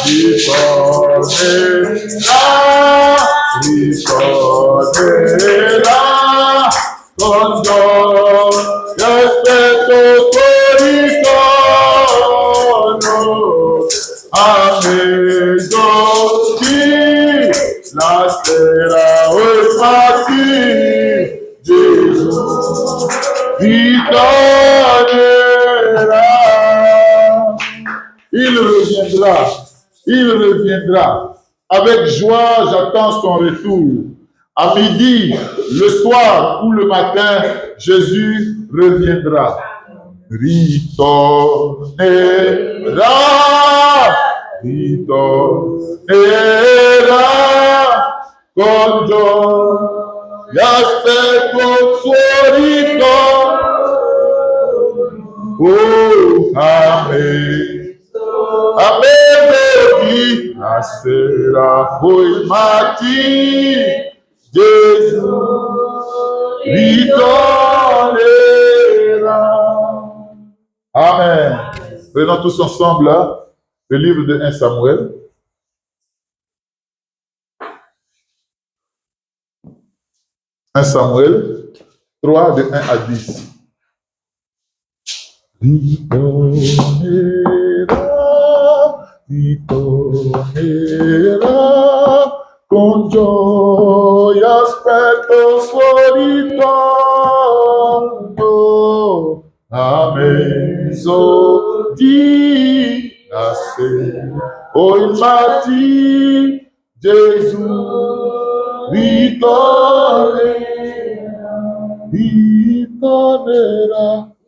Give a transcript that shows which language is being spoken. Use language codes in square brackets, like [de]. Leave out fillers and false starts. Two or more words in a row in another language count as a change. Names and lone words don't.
[it] con gioia aspetto suo ritorno, a mezzodì, la sera o il mattino, Gesù ritornerà. [fr] Il reviendra. Avec joie, j'attends son retour. À midi, le soir ou le matin, Jésus reviendra. [it] Ritornerà, con gioia aspetto il suo ritorno. Oh, amen. Amen, la sera o il mattino, Gesù ritornerà. Amen. [fr] Prenons tous ensemble le livre de 1 Samuel. Samuel 3, de 1 à 10. [it] Ritornerà, con gioia aspetto suo ritorno, a mezzodì, la sera o il mattino, Gesù ritornerà.